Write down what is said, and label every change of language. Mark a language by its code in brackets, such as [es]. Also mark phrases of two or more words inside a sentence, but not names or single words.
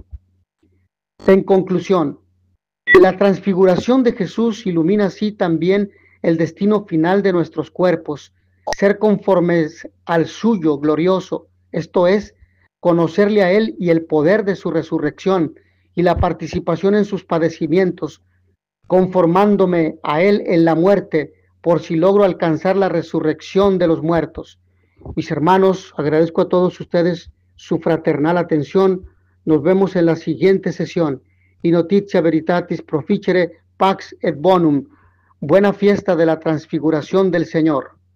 [es] En conclusión, la transfiguración de Jesús ilumina así también el destino final de nuestros cuerpos, ser conformes al suyo glorioso, esto es, conocerle a Él y el poder de su resurrección y la participación en sus padecimientos, conformándome a Él en la muerte, por si logro alcanzar la resurrección de los muertos. Mis hermanos, agradezco a todos ustedes su fraternal atención. Nos vemos en la siguiente sesión. [la] Y notitia veritatis proficere pax et bonum. [es] Buena fiesta de la transfiguración del Señor.